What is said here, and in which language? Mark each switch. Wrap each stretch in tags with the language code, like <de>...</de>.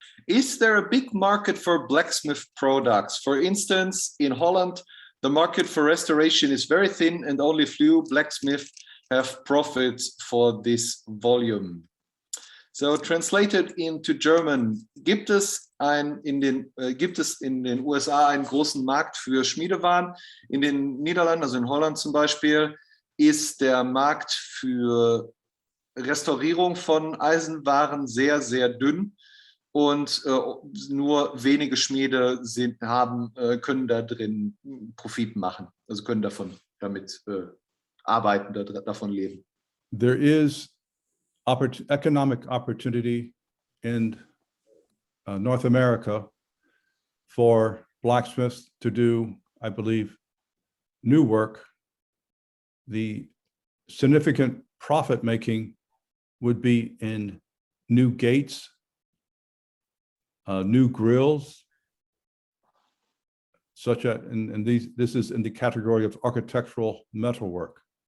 <en>Is there a big market for blacksmith products? For instance, in Holland, the market for restoration is very thin and only few blacksmiths have profits for this volume. So translated into German,</en> <de>gibt es in den USA einen großen Markt für Schmiedewaren? In den Niederlanden, also in Holland zum Beispiel, ist der Markt für Restaurierung von Eisenwaren sehr, sehr dünn und nur wenige Schmiede können da drin Profit machen, also können damit arbeiten, davon leben.</de> <en>There is economic opportunity in North America for blacksmiths to do, I believe, new work. The significant profit making would be in new gates, new grills, this is in the category of architectural metalwork.</en>